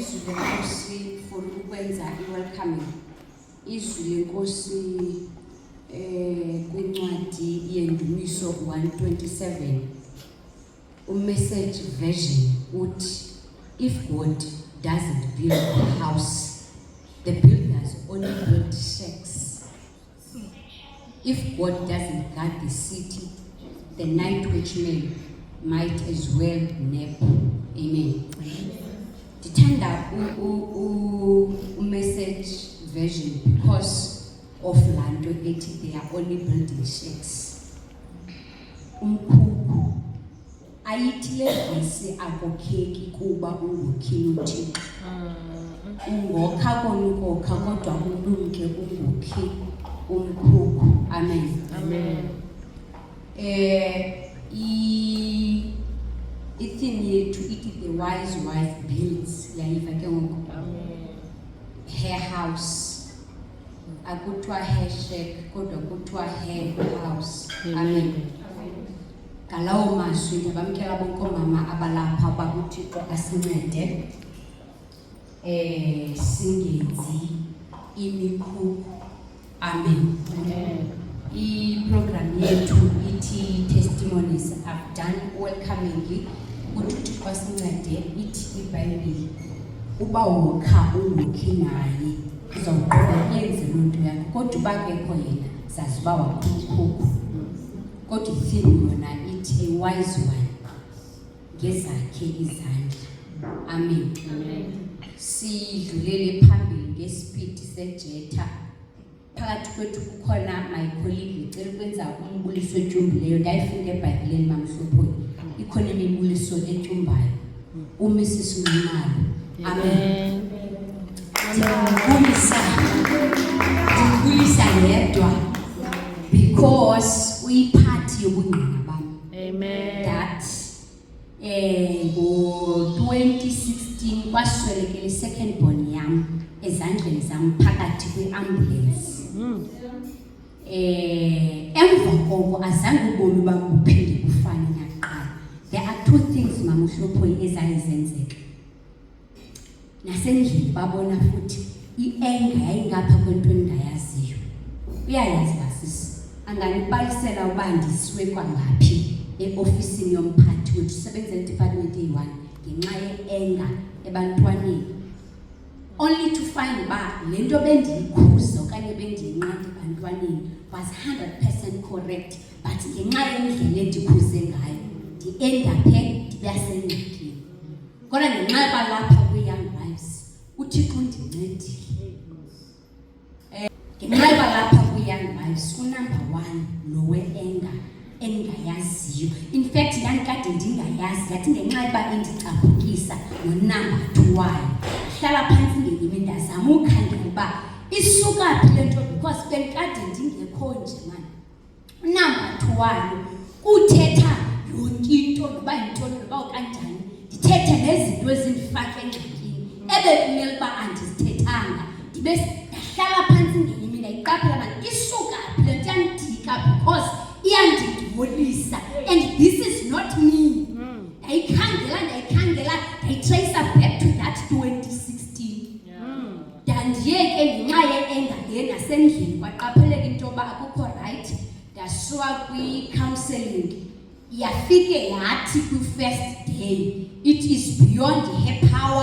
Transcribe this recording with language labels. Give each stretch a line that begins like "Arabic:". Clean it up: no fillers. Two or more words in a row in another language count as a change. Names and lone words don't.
Xhosa: lenkosi for ukwenza i-welcoming. Izwi lenkosi kwincwadi yeNdumiso
English: 1:27 message version uthi, if God doesn't build a house, the builders only build shacks. If God doesn't guard the city, the night watchman might as well nap. Amen. Ndithanda message version because of
Xhosa: lanto ethi
English: they are only building shacks.
Xhosa: Umkhukhu ayithi levesi akokheki kuba ungokhini uThixo. Ungokha konukokha kodwa ulumke ungokhi umkhukhu. Amen. Amen. I-theme yethu ithi
English: the wise wife builds.
Xhosa: Yayiva ke ngoku.
English: Her house. Akuthiwa her shack
Xhosa: kodwa kuthiwa
English: her house.
Xhosa: Amen. Ngalawo mazwi ndabamkela bonke omama abalapha bakuThixo asincede singenzi imikhukhu. Amen. I-program yethu ithi testimonies.
English: I've done welcoming
Xhosa: ukuthi uThixo asincede. Ithi iBhayibheli uba wokha ungokhi naye uzawuqhubeka yenze loo nto yakho, kodwa uba kekho yena sazi uba wakhukhu. Kodwa i-theme yona ithi
English: a wise one
Xhosa: ngezakhe izandla. Amen. Sidlulele phambili ngesipidi sejetha. Phakathi kwethu kukhona
English: my colleague
Xhosa: ngicela ukwenza umbuliso etyumbileyo. Ndayifunda eBhayibhelini mamhlophe ikhona imibuliso etyumbayo. uMrs Mnalo. Amen. Ndibulisa yedwa because uyiphathi yobungqina bami. Amen. That ngo-2016 kwaswelekela i-second born yam ezandleni zam phakathi kwi-ambulance. Emva koko azange ubomi bam buphinde bufane nakuqala.
English: There are two things
Xhosa: mamuhlophoyi ezayenzeka. Nasendlini babona futhi i-anger yayingapha kwento engingayaziyo. Uyayazi basisi, anganibalisela uba ndisiwe kwangaphi e-ofisini yomphathi wethu sebenza eDepartment eyi-1 ngenxa ye-anger ebantwaneni.
English: Only to find
Xhosa: uba le nto bendiyikhuza okanye bendiyinqanda ebantwaneni
English: was 100% correct, but
Xhosa: ngenxa yendlela endikhuze ngayo ndi-endaphe ndibasengxakini. Kodwa ngenxa yobalapha kwi-young wives uThixo undincedile. Ngenxa yobalapha kwi-young wives unumber 1 lo we-anger engingayaziyo.
English: In fact
Xhosa: ndandikade ndingayazi ngathi ngenxa yoba endicaphukisa nonumber 2 wayo. Hlala phansi ngenyimi ndazama ukhangela uba isuka phi le nto because bendikade ndingekho nje mani. Unumber 2 wayo uthetha yonke into noba yintoni noba ukanjani. Ndithethe nezinto ezindifaka engxakini ebekumele uba andizithethanga. Ndibe ndahlala phansi ngenyimi ndayiqaphela mani isuka phi le nto yandika because iyandingcolisa
English: and this is not me.
Xhosa: Ndayikhangela ndayitracer
English: back to that
Xhosa: 2016. Ndandiyeke ngenxa ye-anger le nasendlini kwaqapheleka into yoba akukho right. Ndasuka kwi-counselling yafike yathi kwi-
English: first day it is beyond her power.